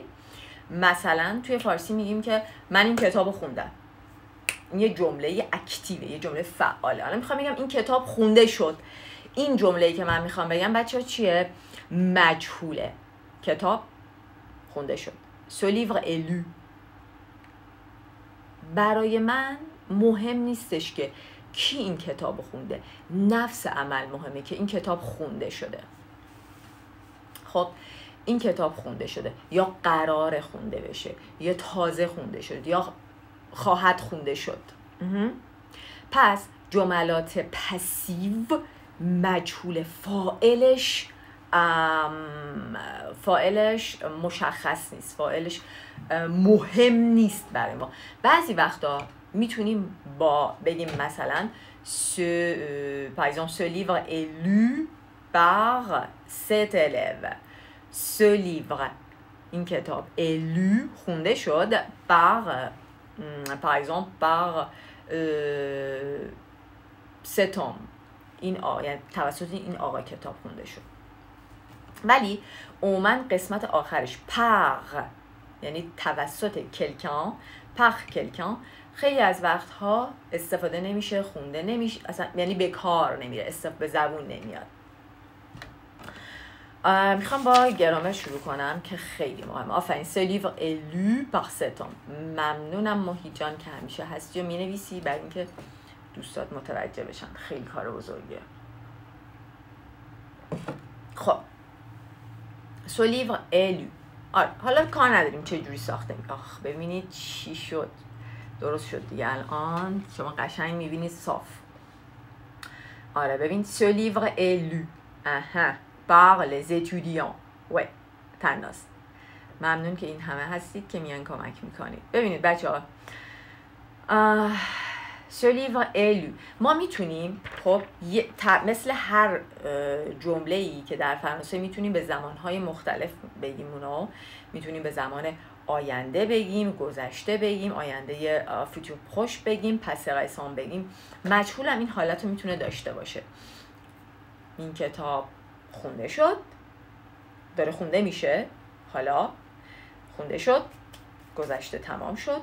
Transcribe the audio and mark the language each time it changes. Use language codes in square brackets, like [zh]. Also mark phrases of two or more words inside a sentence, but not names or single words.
[fa] مثلا توی فارسی میگیم که من این کتاب رو خوندم، این یه جمله اکتیوه، یه جمله فعاله. حالا میخوام بگم این کتاب خونده شد، این جمله‌ای که من میخوام بگم بچه‌ها چیه؟ مجهوله. کتاب خونده شد. [fr] Ce livre est lu. [fa] برای من مهم نیستش که کی این کتاب خونده، نفس عمل مهمه که این کتاب خونده شده. خب این کتاب خونده شده یا قرار خونده بشه یا تازه خونده شد یا خواهد خونده شد. پس جملات پسیو مجهول، فاعلش مشخص نیست، فاعلش مهم نیست برای ما. بعضی وقتا میتونیم بگیم مثلا [fr] par exemple ce livre est lu par cet élève. ce livre [fa] این کتاب [fr] est lu [fa] خونده شد [fr] par exemple par cet homme. [fa] یعنی توسط این آقا کتاب خونده شد. ولی عموما قسمت آخرش پر یعنی توسط کلکان، خیلی از وقتها استفاده نمیشه، خونده نمیشه، اصلا یعنی به کار نمیره، به زبون نمیاد. میخوام با گرامر شروع کنم که خیلی مهمه. آفرین. [fr] ce livre est lu par cet homme. [fa] ممنونم محیط جان که همیشه هستی و مینویسی برای اینکه دوستات متوجه بشن. خیلی کار بزرگیه. خب [fr] ce livre est lu. [fa] حالا کار نداریم چه جوری ساخته. ببینید چی شد، درست شد دیگه. الان شما قشنگ میبینید صاف. آره ببین [fr] ce livre est lu par les étudiants. [fa] تناس. ممنون که این همه هستید که میان کمک میکنید. ببینید بچه ها [fr] ce livre est lu. [fa] ما میتونیم خب مثل هر جمله‌ای که در فرانسه میتونیم به زمانهای مختلف بگیم، اونو میتونیم به زمان آینده بگیم، گذشته بگیم، آینده [fr] futur proche [fa] بگیم، [fr] passé récent [fa] بگیم. مجهول هم این حالت رو میتونه داشته باشه. این کتاب خونده شد، داره خونده میشه، حالا خونده شد، گذشته تمام شد.